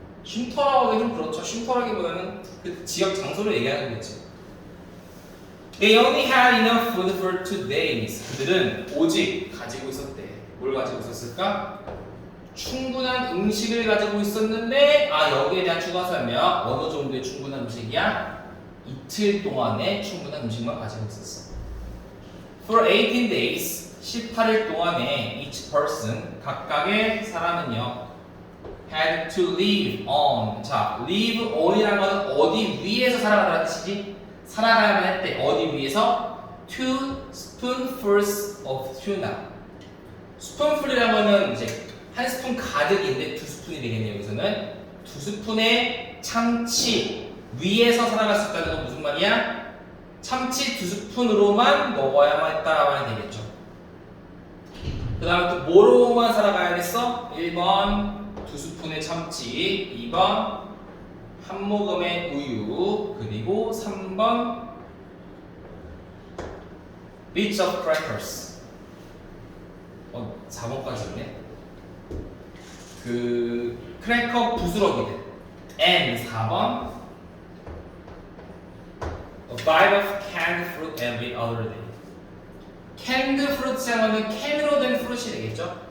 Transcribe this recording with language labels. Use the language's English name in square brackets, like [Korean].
[Korean] 쉼터라고 하기 좀 그렇죠. 쉼터라기보다는 그 지역 장소를 얘기하는 거겠지. [English] They only had enough food for 2 days. [Korean] 그들은 오직 가지고 있었대. 뭘 가지고 있었을까? 충분한 음식을 가지고 있었는데, 여기에 대한 추가 설명. 어느 정도의 충분한 음식이야? 이틀 동안의 충분한 음식만 가지고 있었어. [English] For 18 days, [Korean] 18일 동안에 [English] each person, [Korean] 각각의 사람은요, [English] had to live on. [Korean] 자, [English] live on [Korean] 이라는 건 어디 위에서 살아가라는 뜻이지? 살아가야만 했대. 어디 위에서? [English] 2 spoonfuls of tuna. [Korean] 스푼풀이라는 거는 이제 한 스푼 가득인데 2스푼이 되겠네요. 여기서는 2스푼의 참치 위에서 살아갈 수 있다는 건 무슨 말이야? 참치 2스푼으로만 먹어야만 했다라고 되겠죠. 그 다음에 또 뭐로만 살아가야겠어? 1번 2스푼의 참치, 2번 한 모금의 우유, 그리고 3번 [English] bits of crackers. [Korean] 4번까지 있네. 그 크래커 부스러기들. [English] and [Korean] 4번 [English] a bite of canned fruit every other day. [Korean] canned fruit이라는 캔으로 된 fruit이 되겠죠?